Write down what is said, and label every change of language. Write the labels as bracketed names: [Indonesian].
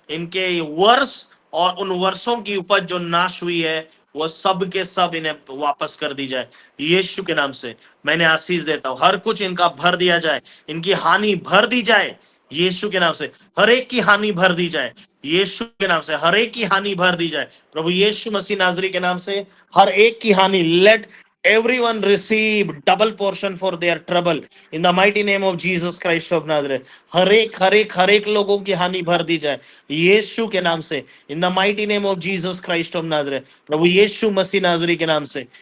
[Hindi] इनके वर्ष और उन वर्षों की उपज जो नाश हुई है वो सब के सब इन्हें वापस कर दी जाए यीशु के नाम से। मैंने आशीष देता हूं, हर कुछ इनका भर दिया जाए, इनकी हानि भर दी जाए यीशु के नाम से। हर एक की हानि भर दी जाए यीशु के नाम से। हर एक की हानि भर दी जाए प्रभु यीशु मसीह नाजरी के नाम से। हर एक की हानि, [English] Let everyone receive double portion for their trouble in the mighty name of Jesus Christ of Nazareth। [Hindi] हर एक लोगों की हानि भर दी जाए यीशु के नाम से। [English] in the mighty name of Jesus Christ of Nazareth। [Hindi] प्रभु यीशु मसीह नाजरी के नाम से।